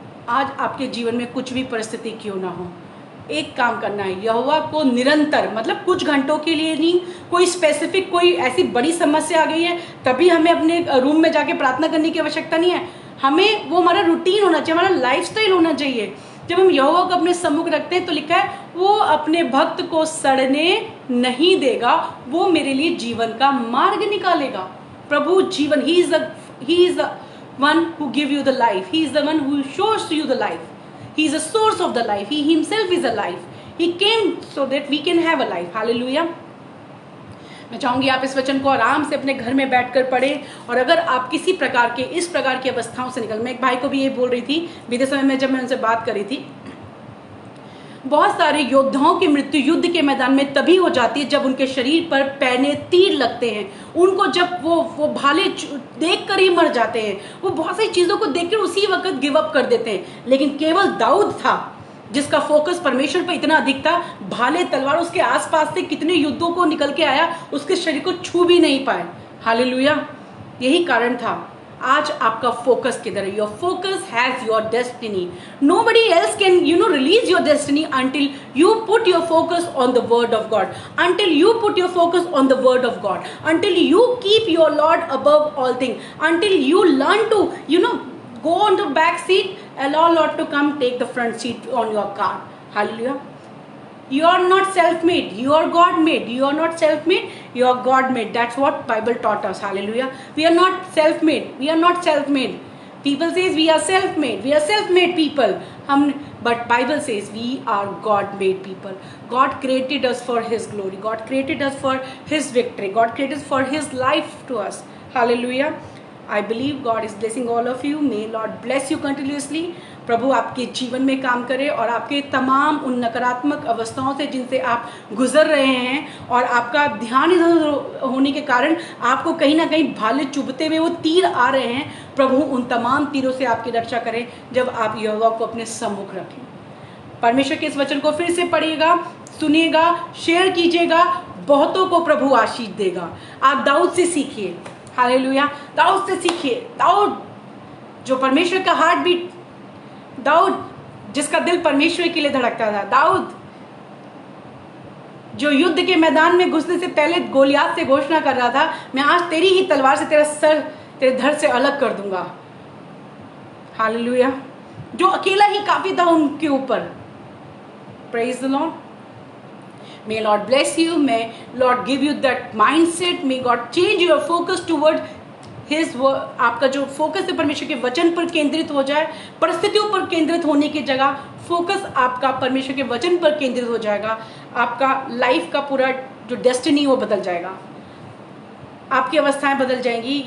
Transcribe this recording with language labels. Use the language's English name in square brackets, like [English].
[Hindi] आज आपके जीवन में कुछ भी परिस्थिति क्यों ना हो, एक काम करना है, यहोवा को निरंतर, मतलब कुछ घंटों के लिए नहीं, कोई स्पेसिफिक कोई ऐसी बड़ी समस्या आ गई है तभी हमें अपने रूम में जाके प्रार्थना करने की आवश्यकता नहीं है। हमें वो हमारा रूटीन होना चाहिए, हमारा लाइफस्टाइल होना चाहिए। जब हम यहोवा को अपने सम्मुख रखते हैं तो लिखा है वो अपने भक्त को सड़ने नहीं देगा, वो मेरे लिए जीवन का मार्ग निकालेगा। प्रभु जीवन, [English] He is one who give you the life. He is the one who shows you the life. He is the source of the life. He himself is a life. He came so that we can have a life. Hallelujah. [Hindi] मैं चाहूंगी आप इस वचन को आराम से अपने घर में बैठकर पढ़ें, और अगर आप किसी प्रकार के इस प्रकार की अवस्थाओं से निकल, मैं एक भाई को भी ये बोल रही थी बीते समय में जब मैं उनसे बात कर रही थी, बहुत सारे योद्धाओं की मृत्यु युद्ध के मैदान में तभी हो जाती है जब उनके शरीर पर पैने तीर लगते हैं। उनको जब वो भाले देख कर ही मर जाते हैं, वो बहुत सारी चीज़ों को देखकर उसी वक्त गिव अप कर देते हैं। लेकिन केवल दाऊद था जिसका फोकस परमेश्वर पर इतना अधिक था, भाले तलवार उसके आसपास से कितने युद्धों को निकल के आया, उसके शरीर को छू भी नहीं पाए। हालेलुया। यही कारण था। आज आपका फोकस किधर है? [English] Your focus has your destiny. Nobody else can release your destiny until you put your focus on the word of God, until you put your focus on the word of God, until you keep your Lord above all thing, until you learn to go on the back seat, allow Lord to come take the front seat on your car. Hallelujah. You are not self-made, you are God-made. You are not self-made, you are God-made. That's what Bible taught us. Hallelujah. We are not self-made, we are not self-made. People says we are self-made people. But Bible says we are God-made people. God created us for His glory. God created us for His victory. God created us for His life to us. Hallelujah. I believe God is blessing all of you. May Lord bless you continuously. [Hindi] प्रभु आपके जीवन में काम करे और आपके तमाम उन नकारात्मक अवस्थाओं से जिनसे आप गुजर रहे हैं और आपका ध्यान इधर होने के कारण आपको कहीं ना कहीं भाले चुभते हुए वो तीर आ रहे हैं, प्रभु उन तमाम तीरों से आपकी रक्षा करें जब आप यहोवा को अपने सम्मुख रखें। परमेश्वर के इस वचन को फिर से पढ़िएगा, सुनिएगा, शेयर कीजिएगा, बहुतों को प्रभु आशीष देगा। आप दाऊद से सीखिए। हालेलुया। दाऊद से सीखिए। दाऊद जो परमेश्वर का हार्ट बीट, दाऊद जिसका दिल परमेश्वर के लिए धड़कता था, दाऊद जो युद्ध के मैदान में घुसने से पहले गोलियात से घोषणा कर रहा था, मैं आज तेरी ही तलवार से तेरा सर तेरे धड़ से अलग कर दूंगा। हालेलुया। जो अकेला ही काफी था उनके ऊपर। [English] Praise the Lord. May Lord bless you. May Lord give you that mindset. May God change your focus toward His word. [Hindi] आपका जो फोकस है परमेश्वर के वचन पर केंद्रित हो जाए, परिस्थितियों पर केंद्रित होने की जगह फोकस आपका परमेश्वर के वचन पर केंद्रित हो जाएगा। आपका लाइफ का पूरा जो डेस्टिनी वो बदल जाएगा, आपकी अवस्थाएं बदल जाएंगी।